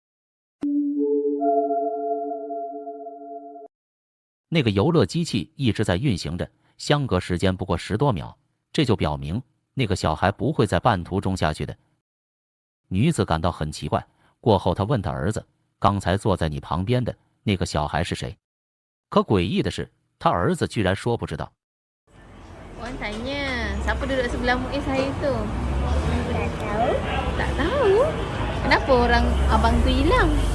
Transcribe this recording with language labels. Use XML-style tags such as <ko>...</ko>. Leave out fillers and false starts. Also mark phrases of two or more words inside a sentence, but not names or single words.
<zh>那个游乐机器一直在运行着，相隔时间不过10多秒，这就表明那个小孩不会在半途中下去的。女子感到很奇怪，过后她问她儿子，刚才坐在你旁边的那个小孩是谁？可诡异的是，他儿子居然说不知道。</zh> <ms>Wan tanya, siapa duduk sebelah Muiz hari tu? Tak tahu. Tak tahu. Kenapa orang abang tu hilang?</ms>